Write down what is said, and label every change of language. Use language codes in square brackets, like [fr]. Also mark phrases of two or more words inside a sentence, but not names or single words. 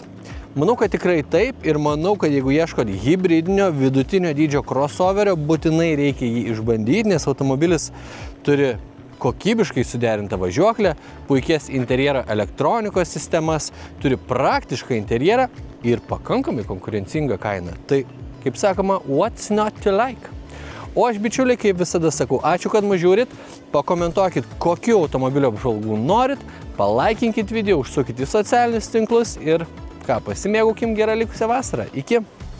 [lt] Manau, kad tikrai taip ir manau, kad jeigu ieškot hibridinio vidutinio dydžio crossoverio, būtinai reikia jį išbandyti, nes automobilis turi kokybiškai suderintą važiuoklę, puikias interjero elektronikos sistemas, turi praktišką interjerą ir pakankamai konkurencingą kainą. Tai, kaip sakoma, [en] what's not to like? [lt] O aš, bičiuliai, kaip visada sakau, ačiū, kad mus žiūrit, pakomentuokit, kokių automobilio apžvalgų norit, palaikinkit video, užsukit į socialinius tinklus ir ką, pasimėgaukim gerą likusią vasarą. Iki!